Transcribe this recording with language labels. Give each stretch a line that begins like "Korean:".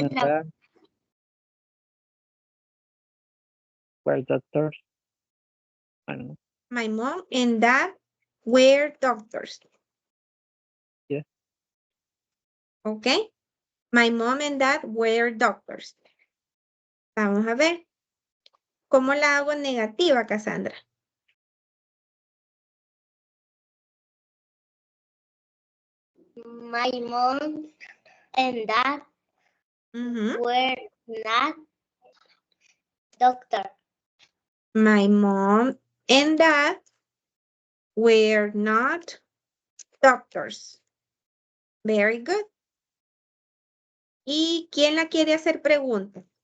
English: and dad were doctors. I don't know. My mom and dad were doctors. Yeah. Okay. My mom and dad were doctors.
Spanish: Vamos a ver. ¿Cómo la hago negativa, Cassandra?
English: My mom and dad Ujú. were not doctor. My mom and dad were not doctors. Very good.
Spanish: ¿Y quién la quiere hacer pregunta?